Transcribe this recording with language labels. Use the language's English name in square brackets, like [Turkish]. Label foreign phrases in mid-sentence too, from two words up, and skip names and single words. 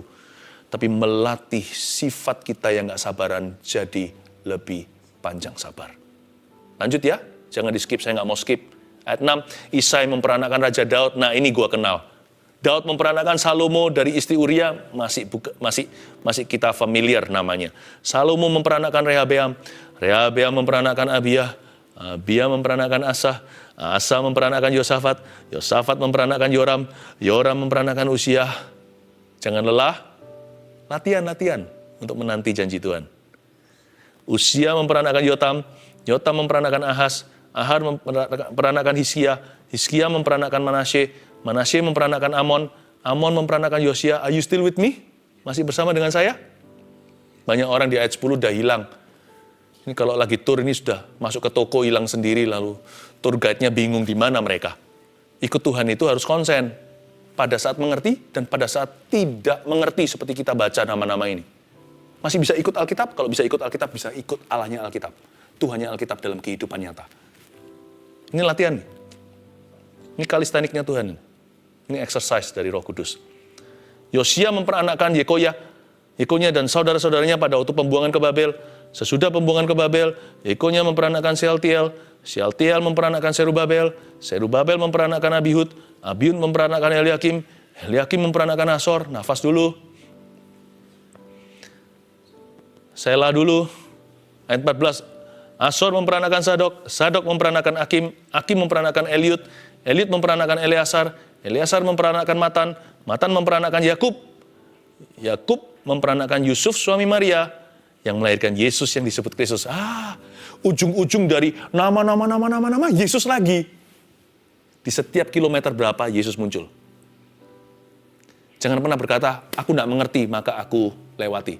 [Indonesian] Tapi melatih sifat kita yang nggak sabaran jadi lebih panjang sabar. Lanjut ya, jangan di skip, saya nggak mau skip. Ayat 6, Isai memperanakkan Raja Daud, nah ini gua kenal. Daud memperanakkan Salomo dari istri Uria, masih kita familiar namanya. Salomo memperanakkan Rehabeam, Rehabeam memperanakkan Abia, Abia memperanakkan Asa, Asa memperanakkan Yosafat, Yosafat memperanakkan Yoram, Yoram memperanakkan Usia. Jangan lelah, latihan untuk menanti janji Tuhan. Usia memperanakkan Yotam, Yotam memperanakkan Ahaz, Ahaz memperanakkan Hizkia, Hizkia memperanakkan Manasye, Manasye memperanakkan Amon, Amon memperanakkan Yosia. [English] Are you still with me? [Indonesian] Masih bersama dengan saya? Banyak orang di ayat 10 udah hilang. Ini kalau lagi tur ini sudah masuk ke toko hilang sendiri, lalu [English] tour guide-nya [Indonesian] bingung di mana mereka. Ikut Tuhan itu harus konsen pada saat mengerti dan pada saat tidak mengerti seperti kita baca nama-nama ini. Masih bisa ikut Alkitab? Kalau bisa ikut Alkitab, bisa ikut Allahnya Alkitab. Tuhannya Alkitab dalam kehidupan nyata. Ini latihan. Ini kalisteniknya Tuhan. Ini exercise dari Roh Kudus. Yosia memperanakkan Yekoya, Yekonya dan saudara-saudaranya pada waktu pembuangan ke Babel. Sesudah pembuangan ke Babel, Yekonya memperanakkan Sealtiel, Sealtiel memperanakkan Serubabel, Serubabel memperanakkan Abihud, Abihud memperanakkan Eliakim, Eliakim memperanakkan Asor. Nafas dulu. Selah dulu. Ayat 14. Asor memperanakkan Sadok, Sadok memperanakkan Akim, Akim memperanakkan Eliud, Eliud memperanakkan Eleasar, Eleasar memperanakkan Matan, Matan memperanakkan Yakub, Yakub memperanakkan Yusuf suami Maria, yang melahirkan Yesus yang disebut Kristus. Ujung-ujung dari nama Yesus lagi. Di setiap kilometer berapa Yesus muncul. Jangan pernah berkata, aku tidak mengerti, maka aku lewati.